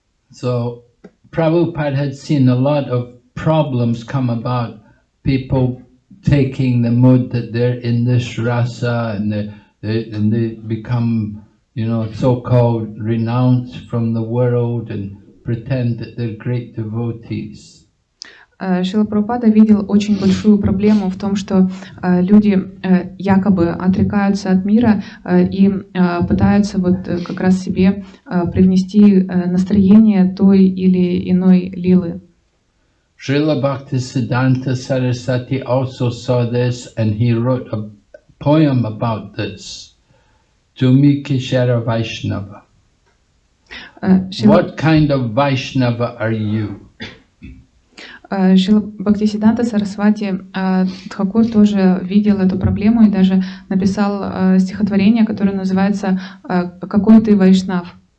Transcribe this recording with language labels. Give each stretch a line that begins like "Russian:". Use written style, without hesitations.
English: So Prabhupada had seen a lot of problems come about, people taking the mood that they're in this rasa and they become, so-called renounced from the world and pretend that they're great devotees.
Russian: Шрила Прабхупада видел очень большую проблему в том, что люди якобы отрекаются от мира и пытаются вот как раз себе привнести настроение той или иной лилы.
English: Srila Bhaktisiddhanta Saraswati also saw this and he wrote a poem about this.
Bangla: Tumi Kishara Vaishnava.
English: What kind of Vaishnava are you?
Russian: Шрила Бхактисиддханта Сарасвати Тхакур тоже видел эту проблему и даже написал стихотворение, которое называется «Какой ты вайшнав?».